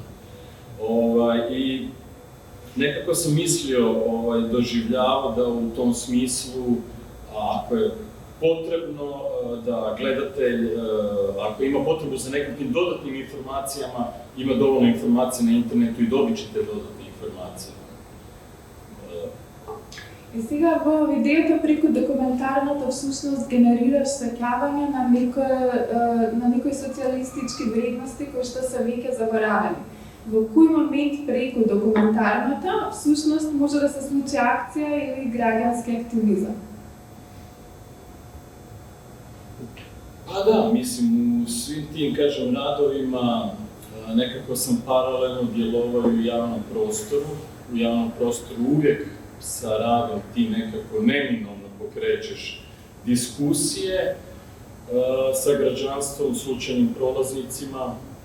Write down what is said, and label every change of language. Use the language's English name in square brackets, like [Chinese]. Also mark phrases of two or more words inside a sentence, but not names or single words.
[Croatian] I nekako sam mislio, doživljavao da u tom smislu, ako je potrebno da gledatelj, ako ima potrebu za nekakvim dodatnim informacijama, ima dovoljno informacija na internetu i dobit ćete dodatne informacije. [Macedonian] И сега во видеото преку документарното всушност генерираш сеќавање на некои социјалистички вредности кои што се веќе заборавени. Во кој момент преку документарното всушност може да се случи акција или граѓански активизам? [Croatian] Pa da, mislim, u svim tim, kažem, radovima nekako sam paralelno djelovao u javnom prostoru. U javnom prostoru uvijek sa radom ti nekako neminovno pokrećeš diskusije sa građanstvom, slučajnim prolaznicima.